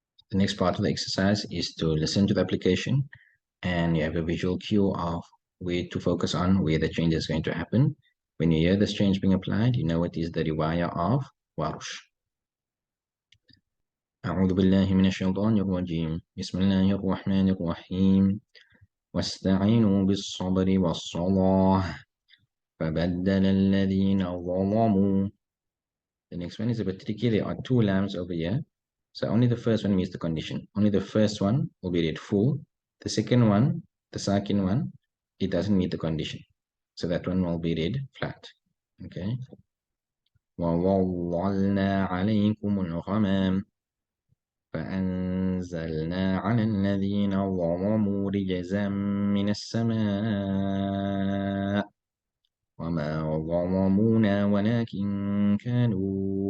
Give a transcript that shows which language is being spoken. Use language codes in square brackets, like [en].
[en] The next part of the exercise is to listen to the application, and you have a visual cue of where to focus on, where the change is going to happen. When you hear this change being applied, you know it is the riwayah of Warsh. [ar] أعوذ بالله من الشيطان الرجيم بسم الله الرحمن الرحيم واستعينوا بالصبر والصلاة فبدل الذين ظلموا. [en] The next one is a bit tricky. There are two lambs over here. So only the first one meets the condition. Only the first one will be read full. The second one, the second one, it doesn't meet the condition. So that one will be read flat. Okay. [ar] وَوَظَّلْنَا عَلَيْكُمُ الْغَمَامَ فَأَنزَلْنَا عَلَى الَّذِينَ ظَلَمُوا رِجْزًا مِّنَ السَّمَاءِ وَمَا ظَلَمُونَا وَلَكِن كَانُوا